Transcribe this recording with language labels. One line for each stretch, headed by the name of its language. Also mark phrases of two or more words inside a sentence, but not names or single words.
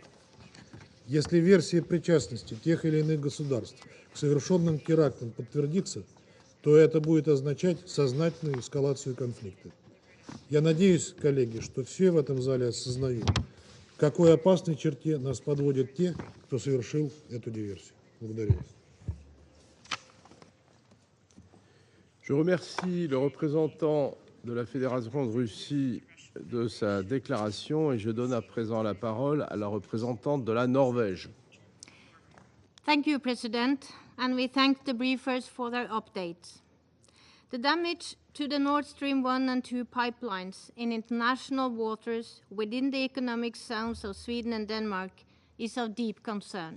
Russian: Если версия причастности тех или иных государств к совершенным терактам подтвердится, то это будет означать сознательную эскалацию конфликта. Я надеюсь, коллеги, что все в этом зале осознают, к какой опасной черте нас подводят те, кто совершил эту диверсию. Благодарю вас.
French: Je remercie le représentant de la Fédération de Russie de sa déclaration et je donne à présent la parole à la représentante de la Norvège.
English: Thank you, President, and we thank the briefers for their updates. The damage to the Nord Stream 1 and 2 pipelines in international waters within the economic zones of Sweden and Denmark is of deep concern.